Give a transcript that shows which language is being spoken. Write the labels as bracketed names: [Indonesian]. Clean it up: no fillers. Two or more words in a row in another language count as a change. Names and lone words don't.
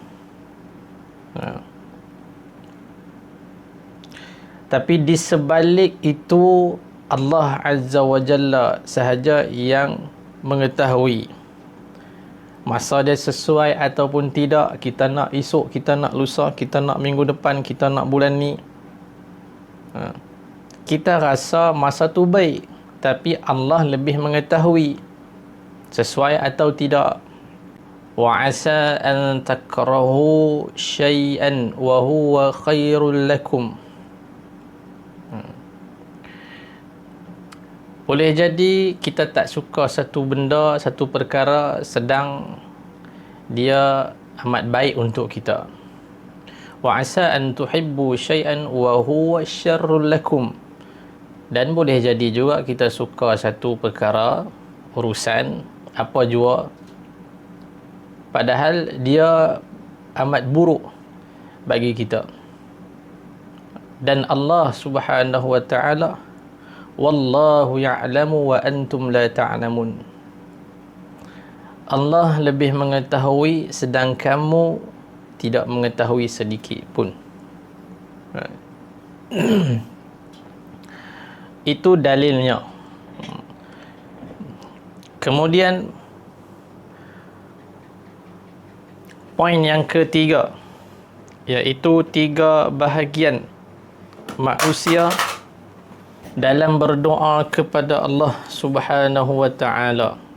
[Malay] Tapi di sebalik itu Allah [Arabic] عز وجل [Malay] sahaja yang mengetahui masa dia sesuai ataupun tidak. Kita nak esok, kita nak lusa, kita nak minggu depan, kita nak bulan ni. Kita rasa masa tu baik, tapi Allah lebih mengetahui sesuai atau tidak. [Arabic] وعسى أن تكرهوا شيئا وهو خير لكم. [Malay] Boleh jadi kita tak suka satu benda, satu perkara, sedang dia amat baik untuk kita. [Arabic] وعسى أن تحبوا شيئا وهو شر لكم. [Malay] Dan boleh jadi juga kita suka satu perkara, urusan, apa jua, padahal dia amat buruk bagi kita. [Arabic] Dan Allah سبحانه وتعالى والله يعلم وأنتم لا تعلمون. [Malay] Allah lebih mengetahui sedang kamu tidak mengetahui sedikit pun. Itu dalilnya. Kemudian poin yang ketiga, iaitu 3 bahagian manusia dalam berdoa kepada Allah [Arabic] سبحانه وتعالى.